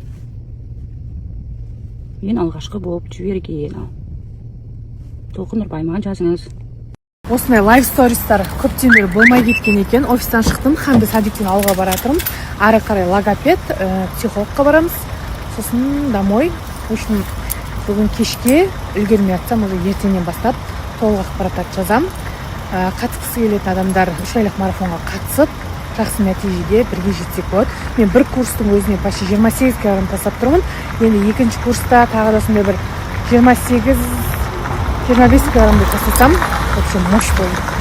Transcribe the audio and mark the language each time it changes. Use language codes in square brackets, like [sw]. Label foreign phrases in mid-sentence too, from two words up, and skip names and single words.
[kk] Мен алғашқы болып жіберген. Толқын Нұрбай, маған жазыңыз. Осындай лайв стористар көптен бері болмай кеткен екен. Офистан шықтым, Ханды садиктен ауылға баратырмын. Ары қарай логопед, психологқа барамыз. Сосын домой. [ru] В общем, [kk] бүгін кешке үлгермей атсам, уже ертеңнен бастап толық ақпараттар жазам. Қатысқысы келетін адамдар 3 айлық марафонға қатысып, жақсы нәтижеге бірге жетсек болады. Мен бір курстың өзіне почти 28 килограмм тастап тұрмын. Енді екінші курста тағы да сондай бір 28-25 килограммды тастасам, [ru] в общем, [kk] мощь болды.